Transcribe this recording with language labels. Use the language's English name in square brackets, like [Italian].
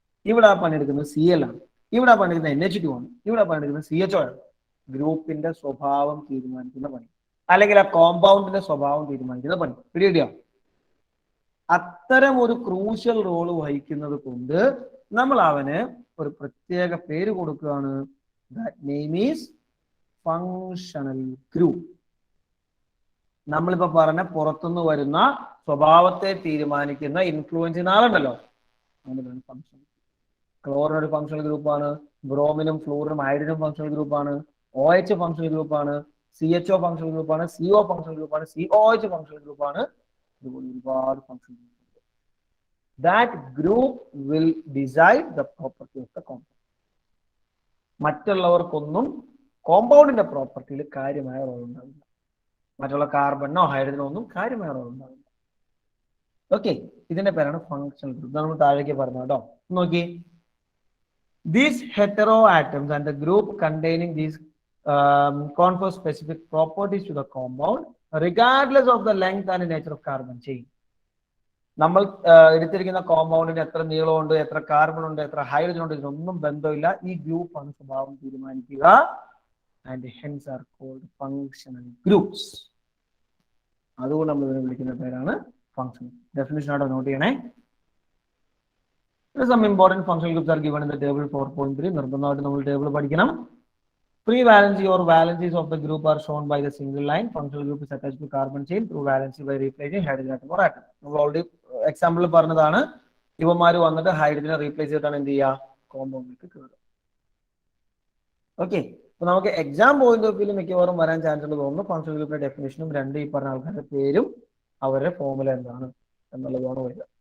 [Malayalam] ഇവിടെ ആ പണിയെടുക്കുന്നത് Cl ആണ്. ഇവിടെ പണിയെടുക്കുന്ന NH2 ആണ്. ഇവിടെ പണിയെടുക്കുന്നത് CHO ആണ്. ഗ്രൂപ്പിന്റെ സ്വഭാവം തീരുമാനിക്കുന്ന പണി അല്ലെങ്കിൽ ആ കോമ്പൗണ്ടിന്റെ സ്വഭാവം തീരുമാനിക്കുന്ന പണി. പിടിയോ? അത്തരം ഒരു ക്രൂഷ്യൽ റോള് വഹിക്കുന്നത് കൊണ്ട് നമ്മൾ അവന് ഒരു പ്രത്യേക പേര് കൊടുക്കുകയാണ്. [English] That name is functional group. [Malayalam] നമ്മളിപ്പോ പറഞ്ഞ പുറത്തുനിന്ന് വരുന്ന സ്വഭാവത്തെ തീരുമാനിക്കുന്ന ഇൻഫ്ലുവൻസ് ആളുണ്ടല്ലോ, അതിനാണ് ഫങ്ഷണൽ. ക്ലോറിൻ ഒരു ഫങ്ഷണൽ ഗ്രൂപ്പാണ്, ബ്രോമിനും ഫ്ലൂറിനും ഹൈഡ്രജനും ഫങ്ഷണൽ ഗ്രൂപ്പാണ്, OH ഫങ്ഷണൽ ഗ്രൂപ്പാണ്, CHO ഫങ്ഷണൽ ഗ്രൂപ്പാണ്, CO ഫങ്ഷണൽ ഗ്രൂപ്പാണ്, COH ഫങ്ഷണൽ ഗ്രൂപ്പാണ്. ഇതുപോലെ ഒരുപാട് functional group. [English] That group will decide the property of the compound. [Malayalam] മറ്റുള്ളവർക്കൊന്നും കോമ്പൗണ്ടിന്റെ പ്രോപ്പർട്ടിയിൽ കാര്യമായ റോൾ ഉണ്ടാവില്ല. മറ്റുള്ള കാർബണോ ഹൈഡ്രജനോ ഒന്നും കാര്യമായ റോൾ ഉണ്ടാവില്ല. ഓക്കെ, ഇതിന്റെ പേരാണ് ഫങ്ഷണൽ ഗ്രൂപ്പ്. നമ്മൾ താഴേക്ക് പറഞ്ഞു കേട്ടോ. നോക്കി, [English] these hetero atoms and the group containing these confer specific properties to the compound regardless of the length and nature of carbon chain. [Malayalam] നമ്മൾ എടുത്തിരിക്കുന്ന കോമ്പൗണ്ടിന് എത്ര നീളമുണ്ട്, എത്ര കാർബൺ ഉണ്ട്, എത്ര ഹൈഡ്രജൻ ഉണ്ട്, ഇതിനൊന്നും ബന്ധമില്ല. ഈ ഗ്രൂപ്പ് ആണ് സ്വഭാവം തീരുമാനിക്കുക. [English] And hence are called functional groups. [Malayalam] അതുകൊണ്ട് നമ്മൾ ഇതിനെ വിളിക്കുന്ന പേരാണ് ഫങ്ഷണൽ. ഡെഫിനിഷൻ ആയിട്ട് നോട്ട് ചെയ്യണേ. [English] Some important functional groups are given in the table 4.3. [Malayalam] നിർബന്ധമായിട്ട് നമ്മൾ ടേബിൾ പഠിക്കണം. [English] Free valency or valencies of the group are shown by the single line. Functional group is attached to carbon chain through valency by replacing hydrogen atom or atom. [Malayalam] നമ്മൾ already example പറഞ്ഞതാണ്. ഇവന്മാര് വന്നിട്ട് ഹൈഡ്രജനെ replace ചെയ്തിട്ടാണ് എന്ത് ചെയ്യുക, കോമ്പൗണ്ടിലേക്ക് കയറുക. Okay, അപ്പൊ നമുക്ക് എക്സാം പോയിന്റ് ഓഫ് വ്യൂ മിക്കവാറും വരാൻ ചാൻസ് ഉള്ളത് തോന്നുന്നു. ഫങ്ഷണൽ ഗ്രൂപ്പിന്റെ ഡെഫിനേഷനും ഈ പറഞ്ഞ ആൾക്കാരുടെ പേരും അവരുടെ ഫോർമുല എന്താണ് എന്നുള്ളതാണ് വരിക.